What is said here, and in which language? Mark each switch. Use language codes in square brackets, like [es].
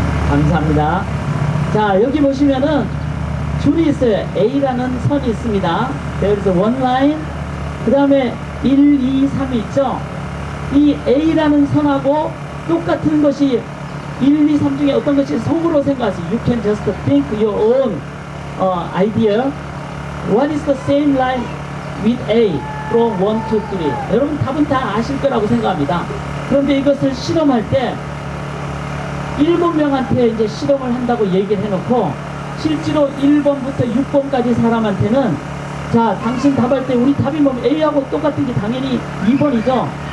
[ko] 감사합니다. 자, 여기 보시면은 줄이 있어요. A라는 선이 있습니다. 그래서 [en] one line, [ko] 그 다음에 1, 2, 3이 있죠. 이 A라는 선하고 똑같은 것이 1, 2, 3 중에 어떤 것이 속으로 생각하세요. [en] You can just think your own idea. What is the same line with A from 1 to 3? [ko] 여러분 답은 다 아실 거라고 생각합니다. 그런데 이것을 실험할 때 7명한테 이제 실험을 한다고 얘기를 해놓고 실제로 1번부터 6번까지 사람한테는 자, 당신 답할 때 우리 답이 뭐 A하고 똑같은 게 당연히 2번이죠.